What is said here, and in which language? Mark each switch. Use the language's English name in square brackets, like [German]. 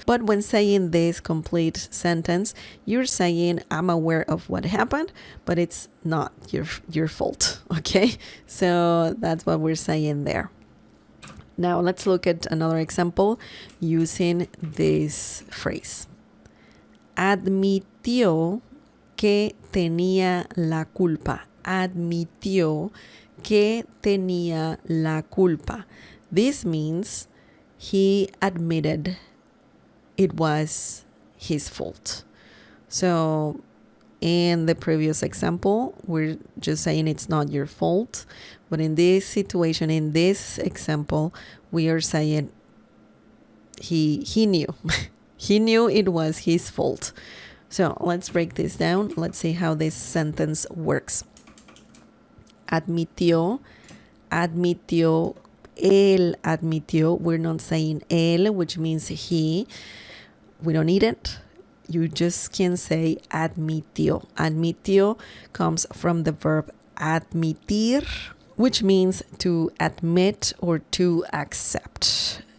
[English] But when saying this complete sentence, you're saying I'm aware of what happened, but it's not your fault. Okay, so that's what we're saying there. Now let's look at another example using this phrase. [Spanish] Admitió que tenía la culpa. Admitió que tenía la culpa. [English] This means he admitted it was his fault. So In the previous example, we're just saying it's not your fault. But in this situation, in this example, we are saying he knew. He knew it was his fault. So let's break this down. Let's see how this sentence works. [Spanish] Admitió, admitió, él admitió. [English] We're not saying él, which means he. We don't need it. You just can say admitió. Admitió comes from the verb admitir, which means to admit or to accept.